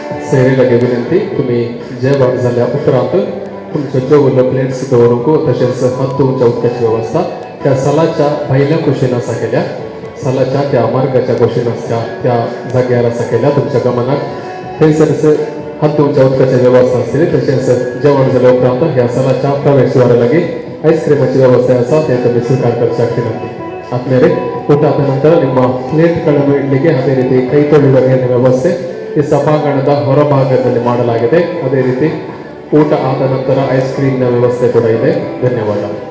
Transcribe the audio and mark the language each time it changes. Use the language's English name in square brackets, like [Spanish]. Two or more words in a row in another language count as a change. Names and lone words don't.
[Konkani] सैरे लगे विनंती तुम्ही जेवण झाल्या उपरांत तुमचं जेवलं प्लेट्स दवरूंक तशेंच हात धुवच्या उदकाची वेवस्था त्या सालाच्या भायल्या कुशीन आसा केल्या सालाच्या त्या मार्गाच्या कुशीन आसच्या त्या जाग्यार आसा केल्या तुमच्या गमनाक थंयसरच हात धुवच्या उदकाची वेवस्था आसतली तशेंच जेवण जाल्या उपरांत ह्या सालाच्या प्रवेशद्वारा लागीं आईस्क्रीमाची व्यवस्था आसा ते तुम्ही स्वीकार करच्याक विनंती [Kannada] ಆದ್ಮೇಲೆ ಊಟ ಆದ ನಂತರ ನಿಮ್ಮ ಪ್ಲೇಟ್ಗಳನ್ನು ಇಡ್ಲಿಕ್ಕೆ ಅದೇ ರೀತಿ ಕೈ ತೊಳೆಯುವ ವ್ಯವಸ್ಥೆ ಈ ಸಭಾಂಗಣದ ಹೊರಭಾಗದಲ್ಲಿ ಮಾಡಲಾಗಿದೆ ಅದೇ ರೀತಿ ಊಟ ಆದ ನಂತರ ಐಸ್ ಕ್ರೀಮ್ನ ವ್ಯವಸ್ಥೆ ಕೂಡ ಇದೆ ಧನ್ಯವಾದ